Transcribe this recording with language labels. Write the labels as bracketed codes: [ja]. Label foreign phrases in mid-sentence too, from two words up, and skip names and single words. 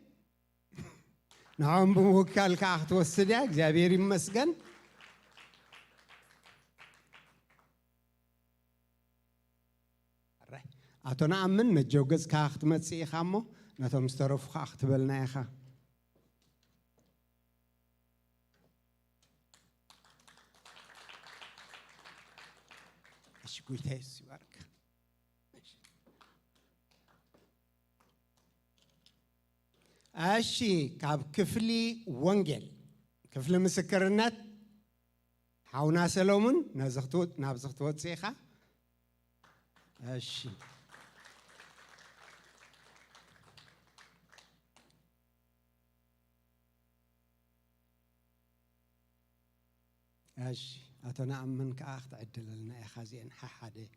[ti] ንዖም ብምውካል ከዓ ክትወስድ እያ እግዚአብሔር ይመስገን አቶ ነአምን ነጀው ገጽ ከዓ ክትመጽእ ኢኻ እሞ ነቶም ዝተረፉ ከዓ ክትበልና ኢኻ እሺ ጌታ ኢየሱስ ይባርክ እሺ ካብ ክፍሊ ወንጌል ክፍሊ ምስክርነት ሓውና ሰሎሞን ናብዚ ክትወጽእ ኢኻ እሺ እሺ አቶ ነአምን ከዓ ክትዕድለልና ኢኻ እዚአን ሓሓደ